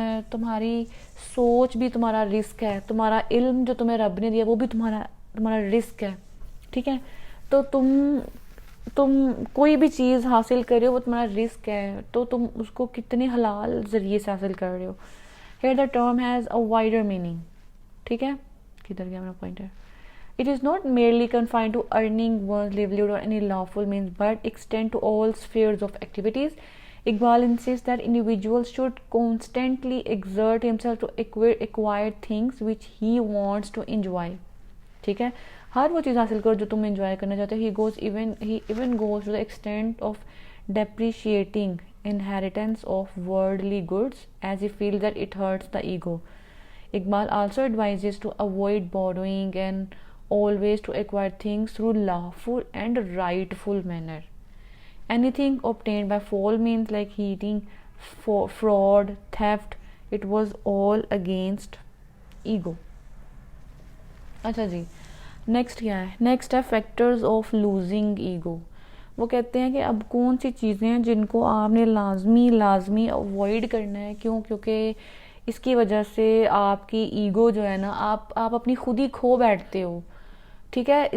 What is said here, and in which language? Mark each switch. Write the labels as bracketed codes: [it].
[ur] تمہاری سوچ بھی تمہارا رزق ہے, تمہارا علم جو تمہیں رب نے دیا وہ بھی تمہارا رزق ہے. ٹھیک ہے. تو تم کوئی بھی چیز حاصل کر رہے ہو وہ تمہارا رزق ہے, تو تم اس کو کتنے حلال ذریعے سے حاصل کر رہے ہو. [en] Here the term has a wider meaning. [ur] ٹھیک ہے. کدھر گیا میرا pointer. [en] It is not merely confined to earning one's livelihood or any lawful means, but extend to all spheres of activities. Iqbal insists that individuals should constantly exert himself to acquire things which he wants to enjoy. [ur] ٹھیک ہے. ہر وہ چیز حاصل کرو جو تم enjoy کرنا چاہتے ہو. [en] He even goes to the extent of depreciating inheritance of worldly goods as he feels that it hurts the ego. Iqbal also advises to avoid borrowing and always to acquire things through lawful and rightful manner. Anything obtained by foul means like cheating, fraud, theft, it was all against ego. [ur] اچھا جی, next کیا ہے. Next ہے factors of losing ego. وہ کہتے ہیں کہ اب کون سی چیزیں ہیں جن کو آپ نے لازمی اوائڈ کرنا ہے. کیوں؟ کیونکہ اس کی وجہ سے آپ کی ایگو جو ہے نا, آپ اپنی خود ہی کھو بیٹھتے ہو. ٹھیک ہے.